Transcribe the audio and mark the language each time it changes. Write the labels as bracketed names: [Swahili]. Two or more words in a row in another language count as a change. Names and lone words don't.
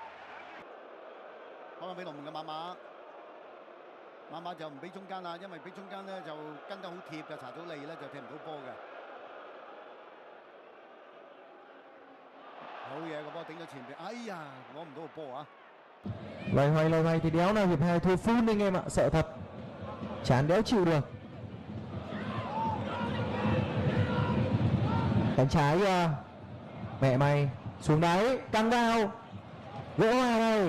[Cantonese] 開翻俾龍門嘅馬馬就唔俾中間啦，因為俾中間咧就跟得好貼嘅，查祖利咧就踢唔到波嘅。好嘢，個波頂咗前邊，哎呀，攞唔到個波啊 [Vietnamese] Loay hoay thì đéo nào hiệp 2 thua full anh em ạ, sợ thật. Chán đéo chịu được. Cánh trái kìa. Mẹ mày, xuống đáy, căng vào. Gỡ hòa này.